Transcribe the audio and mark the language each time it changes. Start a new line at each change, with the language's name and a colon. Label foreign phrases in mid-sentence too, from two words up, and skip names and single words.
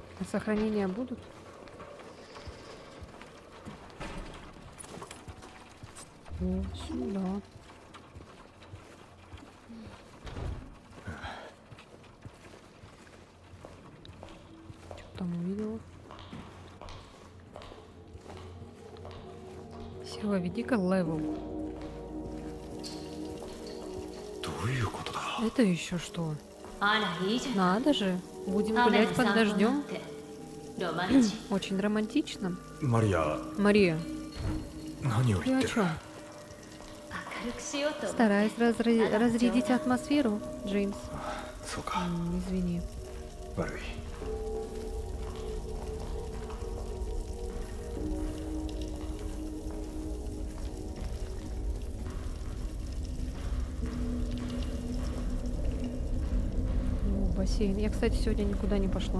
Russian: Сохранения будут? О, сюда. Что там увидела? Сила, веди-ка левел.
Japanese: どういうことだ
Russian: Это еще что?
Japanese: あらいいじゃん
Russian: Надо же. Будем
Japanese: 雨
Russian: гулять
Japanese: の
Russian: под
Japanese: 散歩なん
Russian: дождем.
Japanese: てロマンチッ
Russian: Очень романтично.
Japanese: マリア
Russian: Мария,
Japanese: 何を
Russian: ты
Japanese: 言っ
Russian: о
Japanese: てる
Russian: чем?
Japanese: ク明るくしようと思って
Russian: Стараюсь разрядить атмосферу, Джеймс.
Japanese: そうか
Russian: Извини.
Japanese: 悪い
Russian: О, бассейн. Я, кстати, сегодня никуда не пошла.